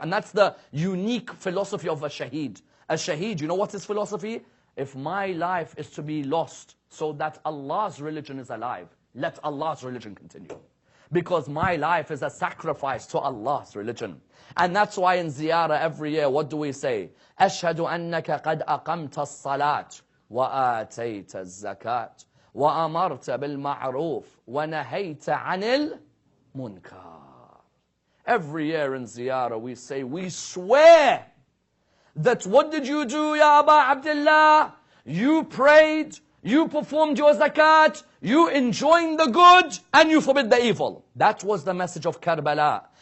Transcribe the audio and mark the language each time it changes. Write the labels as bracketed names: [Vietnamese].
[English] And that's the unique philosophy of a shaheed. A shaheed, you know what his philosophy? If my life is to be lost so that Allah's religion is alive, let Allah's religion continue. Because my life is a sacrifice to Allah's religion. And that's why in ziyarah every year, what do we say? [Arabic] أشهد أنك قد أقمت الصلاة وآتيت الزكاة وأمرت بالمعروف ونهيت عن المنكر. [English] Every year in ziyarah we say, we swear that what did you do, Ya Aba Abdullah? You prayed, you performed your zakat, you enjoined the good, and you forbid the evil. That was the message of Karbala.